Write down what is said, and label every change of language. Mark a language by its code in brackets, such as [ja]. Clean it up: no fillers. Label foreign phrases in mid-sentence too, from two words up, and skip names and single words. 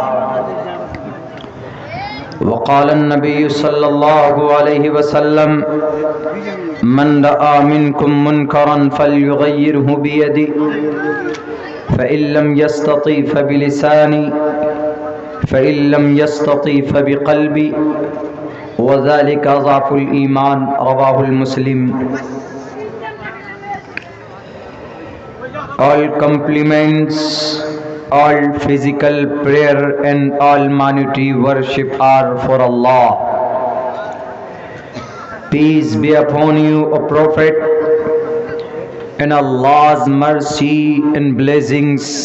[ar] وقال النبي صلى الله عليه وسلم من رأى منكم منكرا فليغيره بيده فإن لم يستطع فبلسانه فإن لم يستطع فبقلبه وذلك أضعف الإيمان رواه مسلم. [en] All compliments, all physical prayer and all monetary worship are for Allah. Peace be upon you, O Prophet, and Allah's mercy and blessings.